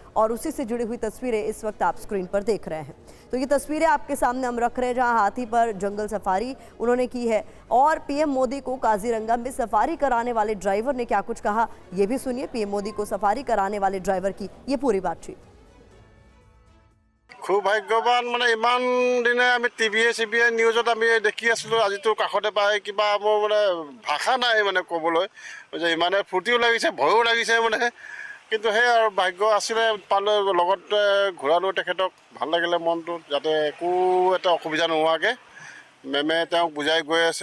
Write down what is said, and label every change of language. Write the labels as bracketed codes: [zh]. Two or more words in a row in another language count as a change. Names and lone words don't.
[hi] और उसी से जुड़ी हुई तस्वीरें इस वक्त आप स्क्रीन पर देख रहे हैं। तो ये तस्वीरें आपके सामने हम रख रहे हैं, जहां हाथी पर जंगल सफारी उन्होंने की है। और पीएम मोदी को काजीरंगा में सफारी कराने वाले ड्राइवर ने क्या कुछ कहा, ये भी सुनिए। पीएम मोदी को सफारी कराने वाले ड्राइवर की ये पूरी बातचीत। [as] খুব ভাগ্যৱান মানে ইমান দিনে আমি টিভিয়ে নিউজত আমি দেখি আছিলোঁ, আজিতো কাষতে পাই কিবা মোৰ মানে ভাষা নাই মানে ক'বলৈ, যে ইমানে ফূৰ্তিও লাগিছে ভয়ো লাগিছে মানে। কিন্তু সেই আৰু ভাগ্য আছিলে পালে, লগত ঘূৰালোঁ তেখেতক, ভাল লাগিলে মনটো, যাতে একো এটা অসুবিধা নোহোৱাকৈ মেমে তেওঁক বুজাই গৈ আছে।